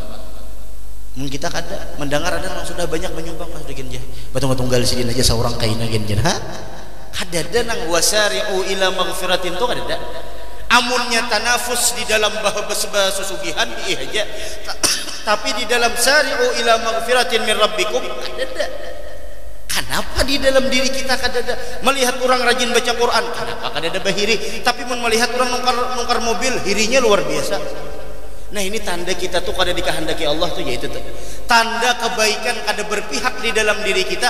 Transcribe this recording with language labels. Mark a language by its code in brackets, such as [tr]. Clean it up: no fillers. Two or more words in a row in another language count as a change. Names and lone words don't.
[bjn] Mungkin kita kada mendengar ada yang sudah banyak menyumbang sudah genjah. Batung-tunggal sidin aja seorang kaina genjah. Kada ada nang [ar] وسارعوا إلى مغفرة [bjn] tu kada ada. Amunnya tanafus di dalam bahasa susugihan iya aja. Tapi di dalam [ar] سارعوا إلى مغفرة من ربكم [bjn] kada ada. Kenapa di dalam diri kita kada ada? Melihat orang rajin baca Quran, kenapa kada ada bahiri? Tapi melihat orang nungkar mobil, hirinya luar biasa. Nah ini tanda kita tuh kada dikehendaki Allah tuh, yaitu tuh tanda kebaikan kada berpihak di dalam diri kita.